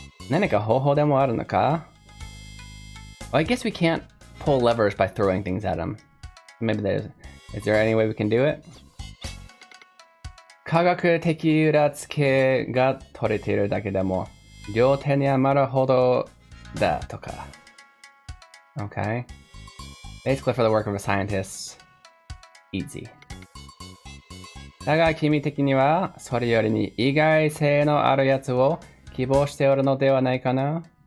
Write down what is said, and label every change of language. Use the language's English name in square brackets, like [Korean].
[Japanese] 何か方法でもあるのか? [English] Well, I guess we can't pull levers by throwing things at him. Maybe is there any way we can do it? [Japanese] 科学的裏付けが取れているだけでも両手に余るほどだとか. [English] Okay. Basically for the work of a scientist, easy. [Japanese] だが君的にはそれよりに意外性のあるやつを希望しておるのではないかな?